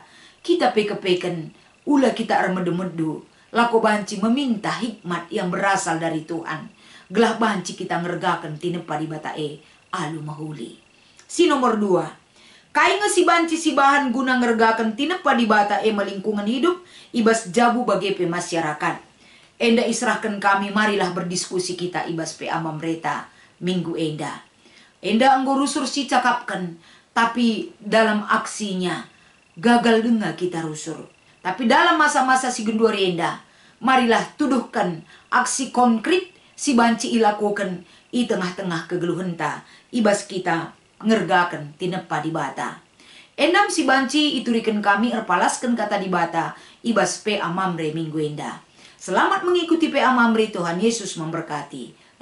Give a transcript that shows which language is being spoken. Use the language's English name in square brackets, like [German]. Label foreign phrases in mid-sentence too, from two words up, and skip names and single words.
[Batak Karo] Kita peke-peken, ula kita armedu-medu. Lako banci meminta hikmat [Indonesian] yang berasal dari Tuhan. [Batak Karo] Gelah banci kita ngergakan tinepa di bata alu mahuli. Si nomor 2. Kai si banci si bahan guna ngergakan tinepa di bata melingkungan hidup. Ibas jabu bagi masyarakat. Enda israhkan kami [Indonesian] marilah berdiskusi kita [Batak Karo] ibas PA Mamreta minggu enda. Enda anggo rusur si cakapkan. [Indonesian] Tapi dalam aksinya gagal dengar kita rusur. Tapi dalam masa-masa [Batak Karo] si genduari enda, marilah tuduhkan [Indonesian] aksi konkret [Batak Karo] si banci ilakukan i tengah-tengah kegeluhenta. Ibas kita ngergakan tinepa di bata. Endam si banci iturikan kami erpalaskan kata di bata. Ibas PA Mamre minggu enda. [Indonesian] Selamat mengikuti PA Mamre, Tuhan Yesus memberkati.